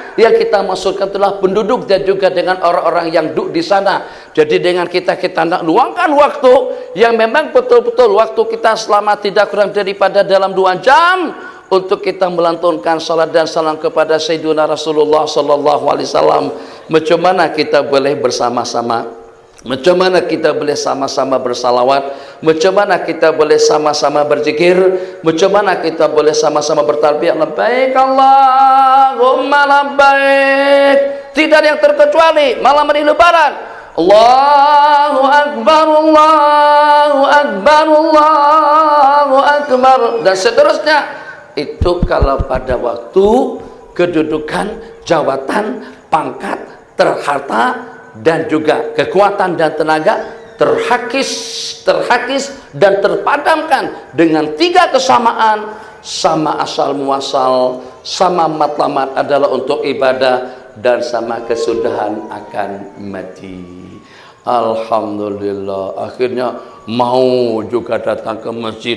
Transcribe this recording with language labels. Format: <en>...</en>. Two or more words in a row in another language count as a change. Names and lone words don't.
<ms>Yang kita maksudkan adalah penduduk dan juga dengan orang-orang yang duduk di sana. Jadi dengan kita nak luangkan waktu yang memang betul-betul waktu kita selama tidak kurang daripada dalam 2 jam untuk kita melantunkan salat dan salam kepada Sayyidina Rasulullah</ms> <ar>صلى الله عليه وسلم.</ar> <ms>Macam mana kita boleh bersama-sama? Macam mana kita boleh sama-sama bersalawat? Macam mana kita boleh sama-sama berzikir? Macam mana kita boleh sama-sama bertalbiyah</ms> <ar>لبيك اللهم لبيك?</ar> <ms>Tidak ada yang terkecuali malam hari lebaran,</ms> <ar>الله أكبر الله أكبر الله أكبر,</ar> <ms>dan seterusnya. Itu kalau pada waktu kedudukan, jawatan, pangkat, terharta, dan juga kekuatan dan tenaga terhakis dan terpadamkan dengan 3 kesamaan: sama asal muasal, sama matlamat adalah untuk ibadah, dan sama kesudahan akan mati. Alhamdulillah, akhirnya mau juga datang ke masjid.</ms>